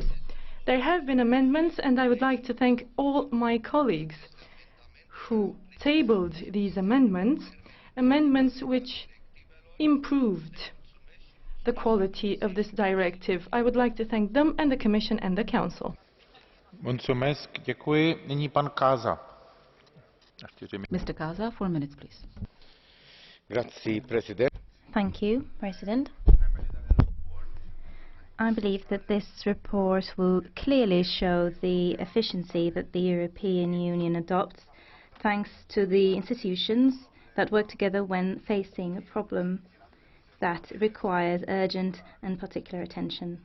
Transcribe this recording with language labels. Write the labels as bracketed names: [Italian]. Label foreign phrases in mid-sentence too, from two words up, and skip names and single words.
[English] There have been amendments, and I would like to thank all my colleagues who tabled these amendments which improved the quality of this directive. I would like to thank them and the Commission and the Council. [Romanian] Mulțumesc, [Czech] děkuji. Nyní pan CASA. [English] Mr. CASA, 4 minutes, please. [Italian] Grazie, President. [English] Thank you, President. I believe that this report will clearly show the efficiency that the European Union adopts thanks to the institutions that work together when facing a problem that requires urgent and particular attention.